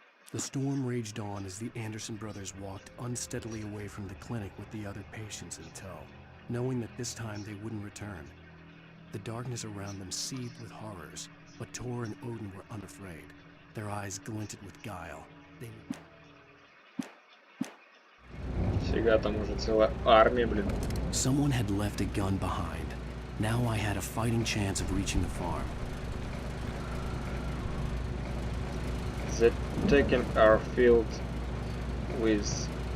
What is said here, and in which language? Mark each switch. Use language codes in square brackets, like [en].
[en] The storm raged on as the Anderson brothers walked unsteadily away from the clinic with the other patients in tow, knowing that this time they wouldn't return. The darkness around them seethed with horrors, but Tor and Odin were unafraid. Their eyes glinted with guile. They... [ru] Фига, там уже целая армия, блин. [en] Someone had left a gun behind. Now I had a fighting chance of reaching the farm. The taken are filled with...